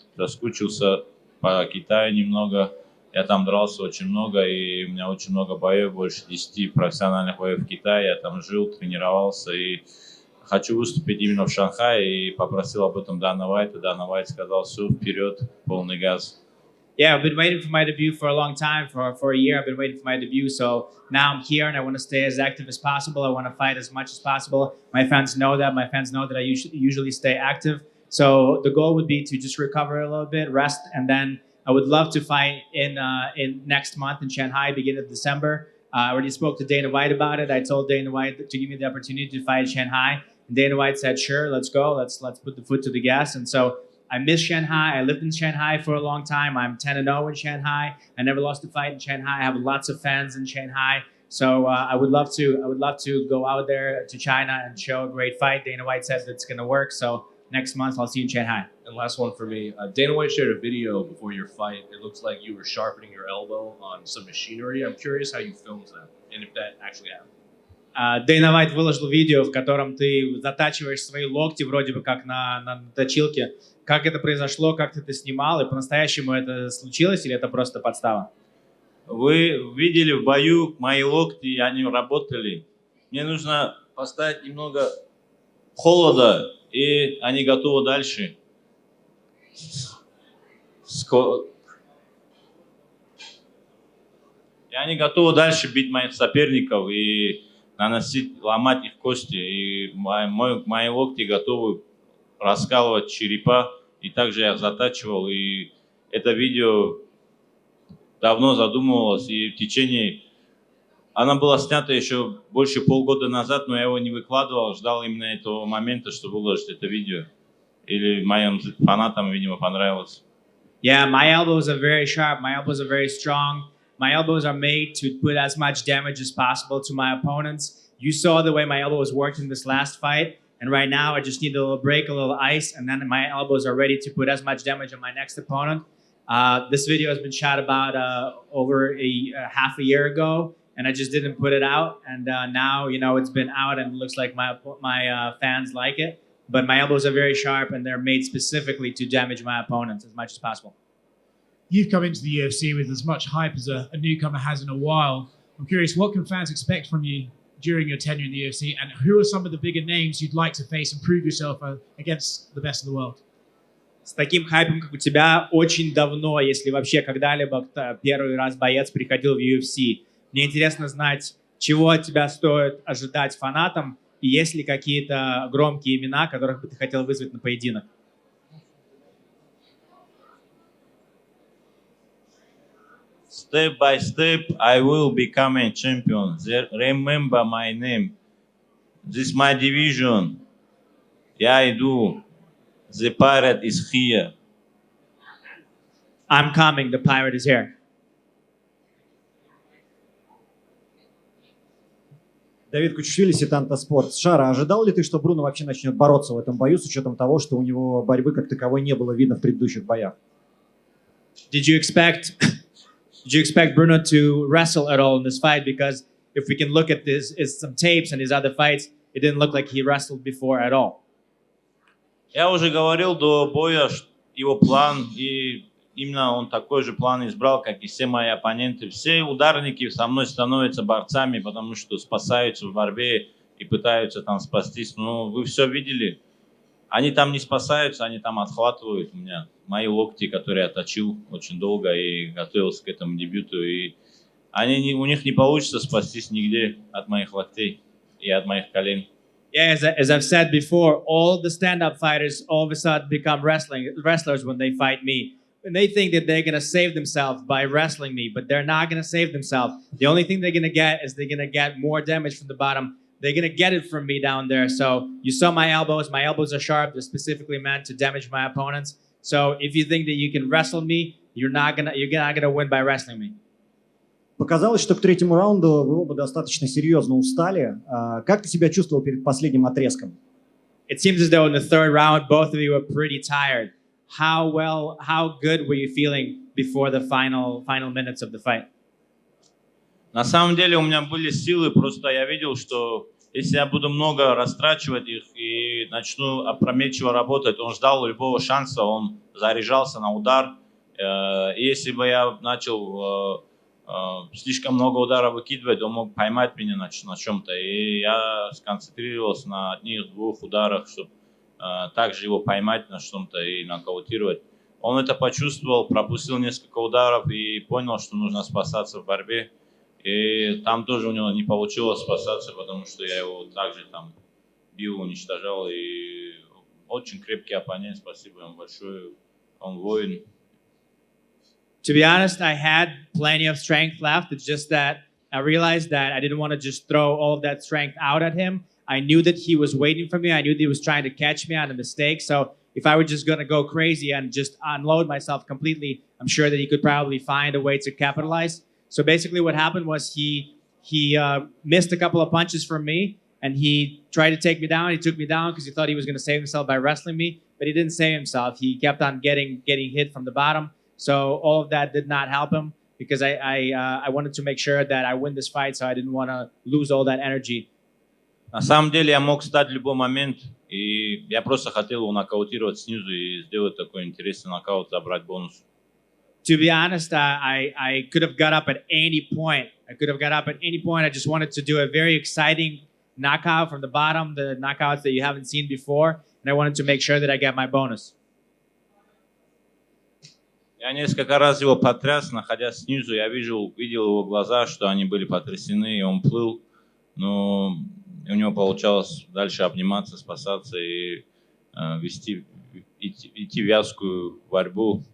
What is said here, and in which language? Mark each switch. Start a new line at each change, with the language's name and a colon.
Russian: Я соскучился по Китаю немного. Я там дрался очень много, и у меня очень много боев, больше 10 профессиональных боев в Китае. Я там жил, тренировался, и хочу выступить именно в Шанхае, и попросил об этом Дана Уайта. Дана Уайт сказал, все, вперед, полный газ.
English: Yeah, I've been waiting for my debut for a long time. For a year, I've been waiting for my debut. So now I'm here, and I want to stay as active as possible. I want to fight as much as possible. My fans know that. My fans know that I usually stay active. So the goal would be to just recover a little bit, rest, and then I would love to fight in next month in Shanghai, beginning of December. I already spoke to Dana White about it. I told Dana White to give me the opportunity to fight in Shanghai. And Dana White said, sure, let's go. Let's put the foot to the gas. And so I miss Shanghai. I lived in Shanghai for a long time. I'm 10-0 in Shanghai. I never lost a fight in Shanghai. I have lots of fans in Shanghai. So I would love to go out there to China and show a great fight. Dana White says it's going to work. So next month I'll see you in Shanghai. And last one for me. Dana White shared a video before your fight. It looks like you were sharpening your elbow on some machinery. I'm curious how you filmed that and if that actually happened.
Russian: Дэйна Уайт выложил видео, в котором ты затачиваешь свои локти вроде бы как на точилке. Как это произошло, как ты это снимал, и по-настоящему это случилось или это просто подстава? Вы видели в бою мои локти, они работали. Мне нужно поставить немного холода, и они готовы дальше. И они готовы дальше бить моих соперников и ломать их кости. И мои локти готовы раскалывать черепа. И также я их затачивал. И это видео давно задумывалось. И в течение... Она была снята еще больше полгода назад, но я его не выкладывал. Ждал именно этого момента, чтобы выложить это видео. Или моим фанатам, видимо, понравилось.
English: Yeah, my elbows are very sharp. My elbows are very strong. My elbows are made to put as much damage as possible to my opponents. You saw the way my elbows worked in this last fight. And right now, I just need a little break, a little ice, and then my elbows are ready to put as much damage on my next opponent. This video has been shot about over half a year ago, and I just didn't put it out. And now, it's been out, and it looks like my fans like it. But my elbows are very sharp, and they're made specifically to damage my opponents as much as possible. You've come into the UFC with as much hype as a newcomer has in a while. I'm curious, what can fans expect from you during your tenure in the UFC, and who are some of the bigger names you'd like to face and prove yourself against the best of the world?
Russian: С таким хайпом, как у тебя, очень давно, если вообще когда-либо первый раз боец приходил в UFC. Мне интересно знать, чего от тебя стоит ожидать фанатам, и есть ли какие-то громкие имена, которых бы ты хотел вызвать на поединок.
English: Step by step, I will become a champion. Remember my name. This is my division.
Russian: Я иду.
English: The pirate is here. I'm coming, the pirate is here.
Russian: Давид Кучишвили, Сетанта Спорт. Шара, ожидал ли ты, что Бруно вообще начнет бороться в этом бою, с учетом того, что у него борьбы как таковой не было видно в предыдущих боях?
English: Did you expect did you expect Bruno to wrestle at all in this fight? Because if we can look at this is some tapes and his other fights, it didn't look like he wrestled before at all.
Russian: Я уже говорил до боя, его план, и именно он такой же план избрал, как и все мои оппоненты. Все ударники со мной становятся борцами, потому что спасаются в борьбе и пытаются там спастись. Но вы все видели. Они там не спасаются, они там отхватывают у меня мои локти, которые я точил очень долго и готовился к этому дебюту. И у них не получится спастись нигде от моих локтей и от моих колен.
English: Yeah, as I've said before, all the stand-up fighters all of a sudden become wrestlers when they fight me. And they think that they're going to save themselves by wrestling me, but they're not going to save themselves. The only thing they're going to get is they're going to get more damage from the bottom. They're going to get it from me down there. So you saw my elbows. My elbows are sharp. They're specifically meant to damage my opponents. So if you think that you can wrestle me, you're not going to win by wrestling me.
Russian: Показалось, что к третьему раунду вы оба достаточно серьезно устали. Как ты себя чувствовал перед последним отрезком?
English: It seems as though in the third round, both of you were pretty tired. How good were you feeling before the final minutes of the fight?
Russian: На самом деле у меня были силы, просто я видел, что если я буду много растрачивать их и начну опрометчиво работать, он ждал любого шанса, он заряжался на удар. И если бы я начал слишком много ударов выкидывать, он мог поймать меня на чем-то. И я сконцентрировался на одних-двух ударах, чтобы также его поймать на что-то и нокаутировать. Он это почувствовал, пропустил несколько ударов и понял, что нужно спасаться в борьбе. И там тоже у него не получилось спасаться, потому что я его также там бил, уничтожал. И очень крепкий оппонент, спасибо ему большое. Он воин.
English: To be honest, I had plenty of strength left. It's just that I realized that I didn't want to just throw all of that strength out at him. I knew that he was waiting for me. I knew that he was trying to catch me on a mistake. So if I were just going to go crazy and just unload myself completely, I'm sure that he could probably find a way to capitalize. So basically what happened was he missed a couple of punches from me, and he tried to take me down. He took me down because he thought he was going to save himself by wrestling me, but he didn't save himself. He kept on getting hit from the bottom. So all of that did not help him because I wanted to make sure that I win this fight, so I didn't want to lose all that energy.
Russian: На самом деле я мог встать в любой момент, и я просто хотел его нокаутировать снизу и сделать такой интересный нокаут, забрать бонус.
English: To be honest, I could have got up at any point. I just wanted to do a very exciting knockout from the bottom, the knockouts that you haven't seen before, and I wanted to make sure that I get my bonus.
Russian: Я несколько раз его потряс, находясь снизу. Я видел его глаза, что они были потрясены, и он плыл. Но у него получалось дальше обниматься, спасаться и идти в вязкую борьбу.